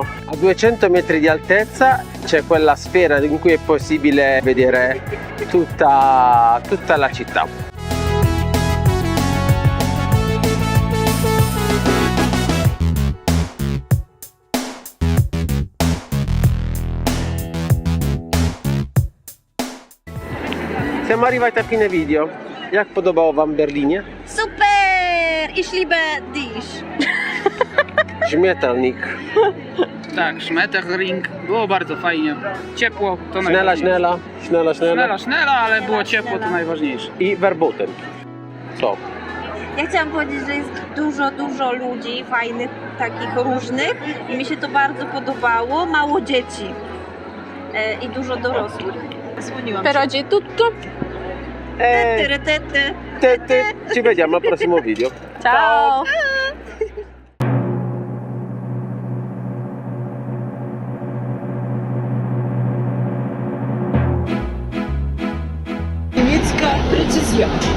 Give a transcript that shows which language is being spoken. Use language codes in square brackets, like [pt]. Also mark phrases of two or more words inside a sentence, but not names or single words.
[it] A 200 metri di altezza c'è quella sfera in cui è possibile vedere tutta la città. Siamo arrivati a fine video. [pl] Jak podobało Wam Berlinie? [de] Super! Ich liebe dich! [pl] Śmietelnik. Tak, Schmetterling. Było bardzo fajnie. Ciepło, to Schnella, najważniejsze. schnella. Schnella, ale było ciepło, to najważniejsze. I Verboten. Co? Ja chciałam powiedzieć, że jest dużo ludzi fajnych, takich różnych i mi się to bardzo podobało. Mało dzieci i dużo dorosłych. Słoniłam się. [it] Per oggi è tutto. Ci vediamo al prossimo video. Ciao. [pl] Niemiecka precyzja.